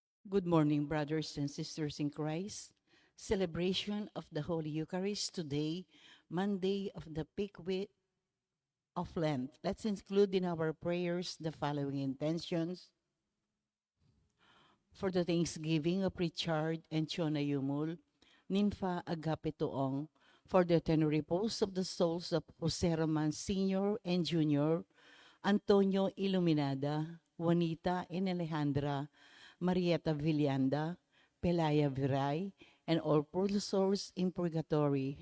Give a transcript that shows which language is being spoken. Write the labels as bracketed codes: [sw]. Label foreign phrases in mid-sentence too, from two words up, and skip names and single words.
[en] Good morning, brothers and sisters in Christ. Celebration of the Holy Eucharist today, Monday of the peak week of Lent. Let's include in our prayers the following intentions: for the Thanksgiving of Richard and Chona Yumul, Nympha Agape Tuong, for the eternal repose of the souls of Jose Roman Sr. and Jr., Antonio Iluminada, Juanita and Alejandra, Marieta Villanda, Pelaya Viray, and all professors in purgatory.